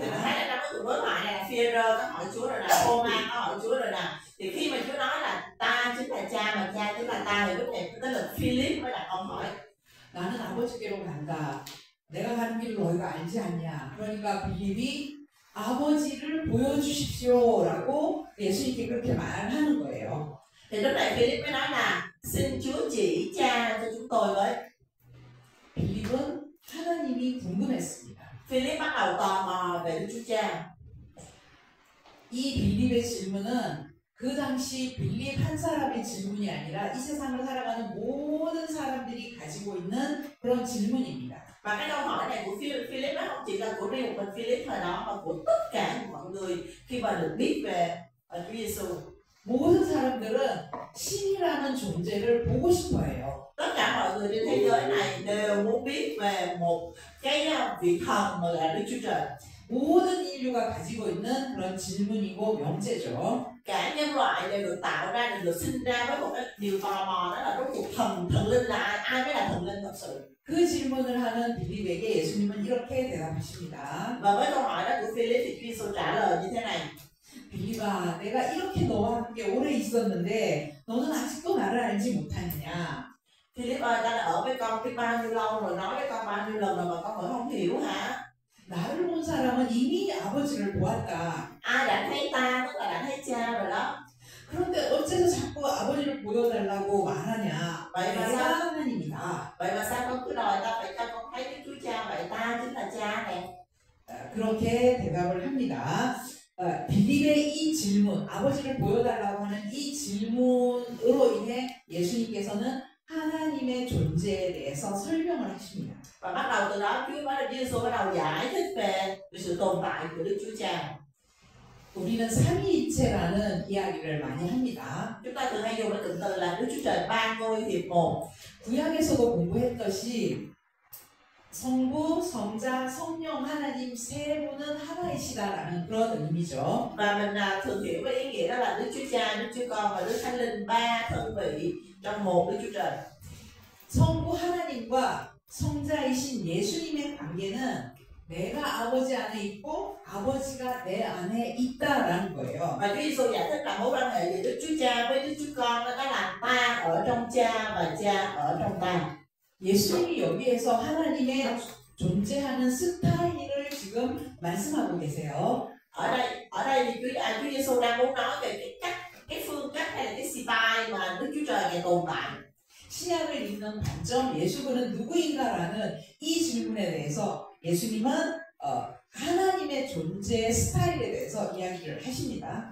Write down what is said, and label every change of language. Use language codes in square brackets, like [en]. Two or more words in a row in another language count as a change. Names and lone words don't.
[vi] Thì mình thấy là trong cái cuộc đối thoại này là Phi-e-rơ có hỏi Chúa rồi nè, Thô-ma có hỏi Chúa rồi nè. Thì khi mà Chúa nói là ta chính là cha mà cha chính là ta, thì lúc này tới lượt Philip mới đặt câu hỏi. [ko] 나는 아버지께로 간다. 내가 가는 길을 너희가 알지 않냐. 그러니까 빌립이 아버지를 보여주십시오라고 예수님께 그렇게 말하는 거예요. [vi] Thì lúc này Philip mới nói là xin Chúa chỉ cha cho chúng tôi với. [ko] 빌립은 하나님이 궁금했습니다. [vi] Philip bắt đầu tò mò về Đức Chúa Cha. [ko] 이 빌립의 질문은 그 당시 빌립 한 사람의 질문이 아니라 이 세상을 살아가는 모든 사람들이 가지고 있는 그런 질문입니다. [vi] Và cái câu hỏi này của Philip nó không chỉ là của riêng một mình Philip thời đó mà của tất cả mọi người khi mà được biết về Chúa Giêsu. [ko] 모든 사람들은 신이라는 존재를 보고 싶어 해요. [vi] Tất cả mọi người trên thế giới này đều muốn biết về một cái vị thần mà là Đức Chúa Trời. [ko] 모든 인류가 가지고 있는 그런 질문이고 명제죠. [vi] Cả nhân loại đều được tạo ra, đều được sinh ra với một cái điều tò mò, đó là rốt cuộc thần linh là ai? Ai mới là thần linh thật sự? [ko] 그 질문을 하는 빌립에게 예수님은 이렇게 대답하십니다. [vi] Và với câu hỏi đó của Philip thì Chúa Giêsu trả lời như thế này. [ko] 빌립아, 내가 이렇게 너와 함께 오래 있었는데 너는 아직도 나를 알지 못하느냐? [vi] Philip ơi, ta đã ở với con biết bao nhiêu lâu rồi, nói với con bao nhiêu lần rồi mà con vẫn không hiểu hả? [ko] 나를 본 사람은 이미 아버지를 보았다. [vi] Ai đã thấy ta, tức là đã thấy cha rồi đó. [ko] 그런데 어째서 자꾸 아버지를 보여달라고 말하냐? [vi] Vậy mà [ko] 내가 [vi] sao? [ko] 하나님이다. [vi] Vậy mà sao con cứ đòi ta phải cho con thấy Đức Chúa Cha? Vậy ta chính là cha nè. [ko] 그렇게 대답을 합니다. 빌립의 이 질문, 아버지를 보여달라고 하는 이 질문으로 인해 예수님께서는 하나님의 존재에 대해서 설명을 하십니다. [vi] Và bắt đầu từ đó Chúa Giêsu bắt đầu giải thích về sự tồn tại của Đức Chúa Cha. [ko] 우리는 삼위일체라는 이야기를 많이 합니다. [vi] Chúng ta thường hay dùng cái cụm từ là Đức Chúa Trời ba ngôi hiệp một. [ko] 구약에서도 공부했듯이 성부, 성자, 성령 하나님 세 분은 하나이시다라는 그런 의미죠. [vi] Và mình thường hiểu với ý nghĩa đó là Đức Chúa Cha, Đức Chúa Con và Đức Thánh Linh ba thân vị trong một Đức Chúa Trời. [ko] 성부 하나님과 성자이신 예수님의 관계는 내가 아버지 안에 있고 아버지가 내 안에 있다라는 거예요. [vi] Và Chúa Giêsu giải thích là mối quan hệ giữa Đức Chúa Cha với Đức Chúa Con đó là ta ở trong Cha và Cha ở trong ta. [ko] 예수님이 여기에서 하나님의 존재하는 스타일을 지금 말씀하고 계세요. [vi] Ở đây thì Chúa Giêsu đang muốn nói về cái phương cách hay là cái style mà Đức Chúa Trời ngài tồn tại. [ko] 신약을 읽는 관점, 예수는 누구인가라는 이 질문에 대해서 예수님은 하나님의 존재 스타일에 대해서 이야기를 하십니다.